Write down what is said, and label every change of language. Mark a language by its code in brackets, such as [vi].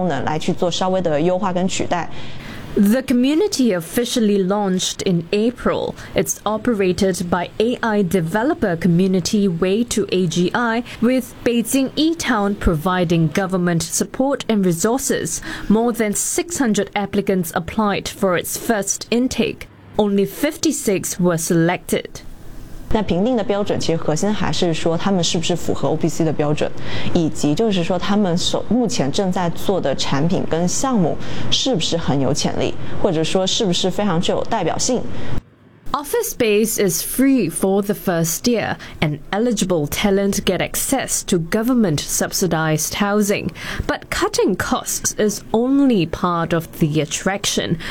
[zh] 就等于说有以前很多就是一定要专人专岗来解决的问题或者的那些职务跟角色现在可以用一些AI的功能来去做稍微的优化跟取代。 [en] The community officially launched in April. It's operated by AI developer community Way2AGI, with Beijing eTown providing government support and resources. More than 600 applicants applied for its first intake. Only 56 were selected. [zh] 那评定的标准其实核心还是说他们是不是符合OPC的标准，以及就是说他们目前正在做的产品跟项目是不是很有潜力，或者说是不是非常具有代表性。 [en] Office space is free for the first year, and eligible talent get access to government-subsidized housing. But cutting costs is only part of the attraction.